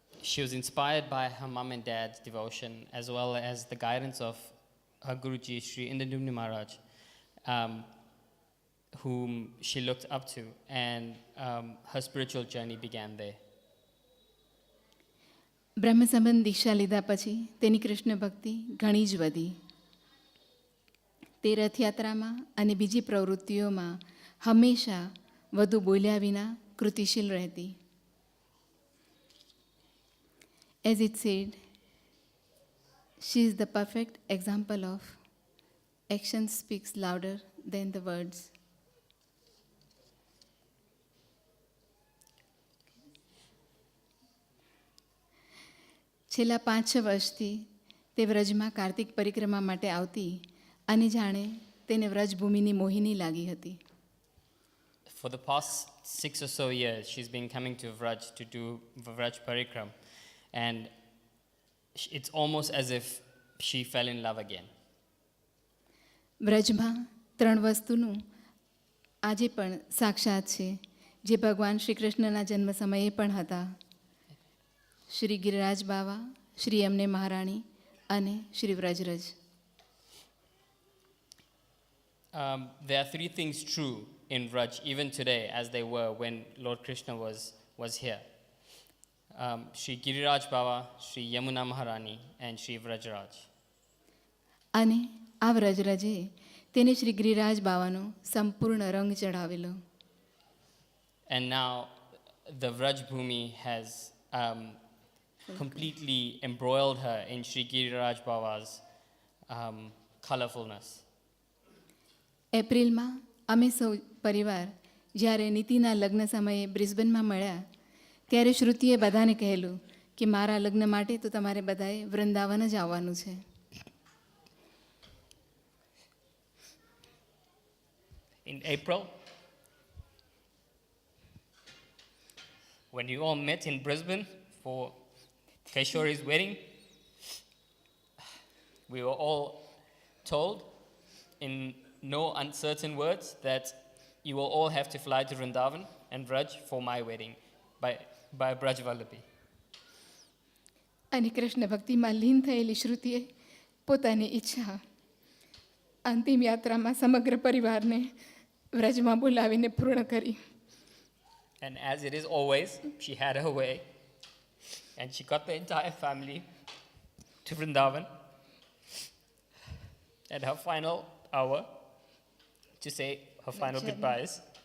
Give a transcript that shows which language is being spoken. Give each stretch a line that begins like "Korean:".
English: She was inspired by her mom and dad's devotion as well as the guidance of her Guruji, Sri Indradyumna Maharaj, whom she looked up to, and her spiritual journey began there.
Gujarati: બ્રહ્મસંબંધ દીક્ષા લીધા પછી તેની કૃષ્ણ ભક્તિ ઘણી જ વધી. તે રથયાત્રામાં અને બીજી પ્રવૃત્તિઓમાં હંમેશા વધુ બોલ્યા વિના કૃતિશીલ રહેતી.
English: As it said, she is the perfect example of action speaks louder than the words.
Gujarati: છેલ્લા 5-6 વર્ષથી તે વ્રજમાં કાર્તિક પરિક્રમા માટે આવતી અને જાણે તેને વ્રજભૂમિની મોહિની લાગી હતી.
English: For the past 6 or so years, she's been coming to Vraj to do Vraj Parikram, and it's almost as if she fell in love again.
Gujarati: વ્રજમાં 3 વસ્તુનું આજે પણ સાક્ષાત છે, જે ભગવાન શ્રીકૃષ્ણના જન્મ સમયે પણ હતા. શ્રી ગિરિરાજ બાવા, શ્રી અમને મહારાણી અને Shri વ્રજરજ.
English: There are 3 things true in Vraj even today as they were when Lord Krishna was here. Shri Giriraj Baba, Shri Yamuna Maharani, and Shri Vrajraj.
Gujarati: અને આ વ્રજરજે તેને શ્રી ગિરિરાજ બાવાનો સંપૂર્ણ રંગ ચઢાવેલો.
English: And now the Vraj Bhumi has completely embroiled her in Shri Giriraj Baba's colorfulness.
Gujarati: એપ્રિલમાં અમે સૌ પરિવાર જ્યારે નીતિના લગ્ન સમયે બ્રિસ્બેનમાં મળ્યા ત્યારે શ્રુતિએ બધાને કહેલું કે મારા લગ્ન માટે તો તમારે બધાએ વૃંદાવન જ આવવાનું છે.
English: In April, when you all met in Brisbane for Keshori's wedding, we were all told in no uncertain words that you will all have to fly to Vrindavan and Vraj for my wedding by Braj Vallabhi.
Gujarati: અને કૃષ્ણ ભક્તિમાં લીન થયેલી શ્રુતિએ પોતાની ઈચ્છા અંતિમ યાત્રામાં સમગ્ર પરિવારને વ્રજમાં બોલાવીને પૂર્ણ કરી.
English: And as it is always, she had her way and she got the entire family to Vrindavan at her final hour to say her final goodbyes.